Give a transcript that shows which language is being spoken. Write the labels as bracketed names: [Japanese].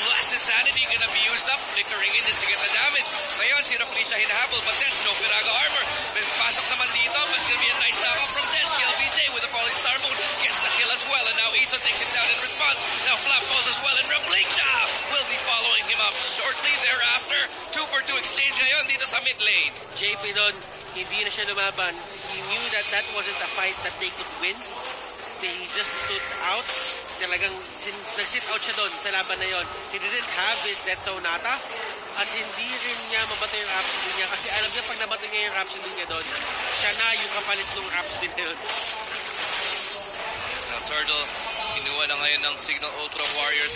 [English] Last Insanity gonna be used up. Flickering in just to get the damage. [Filipino] Ngayon, si Rafflesia hinahabol, [English] but then no Piraga armor. [Filipino] Pasok naman dito, [English] but it's gonna be a nice knock-off from Des. Kill BJ with a falling star mode. Gets the kill as well, and now Ison takes it down in response. response. Now Flap falls as well, and Replica will be following him up shortly thereafter. 2 for 2 exchange [Filipino] ngayon dito sa [English] mid lane. [Filipino] JP doon, hindi na siya lumaban. [English] He knew that that wasn't a fight that they could win. He just stood out. [Filipino] Talagang nag-sit out siya doon sa laban na yon. [English] He didn't have his Death Sonata [Filipino] at hindi rin niya mabato yung Rhapsody niya kasi alam niya pag nabato niya yung Rhapsody niya doon, siya na yung kapalit ng Rhapsody na yun. Now Turtle, kinuha na ngayon ng Cignal Ultra Warriors.